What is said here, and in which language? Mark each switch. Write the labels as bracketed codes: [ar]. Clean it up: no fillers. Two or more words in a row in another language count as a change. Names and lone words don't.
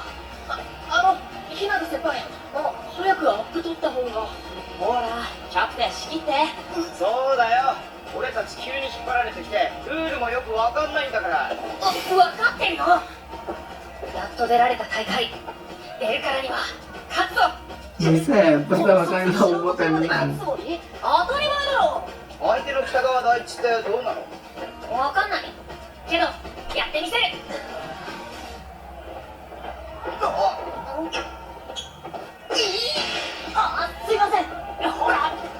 [ja] 日向先輩、早くアップ取った方が。ほらキャプテン仕切って。そうだよ、俺たち急に引っ張られてきてルールもよくわかんないんだから。分かってるよ。やっと出られた大会、出るからには勝つぞ。 [id] Buset, pertama kali nongol tenang. [ja] 当たり前だろ。相手の北川大地ってどうなの？分かんないけどやってみせる。すいません。ほら。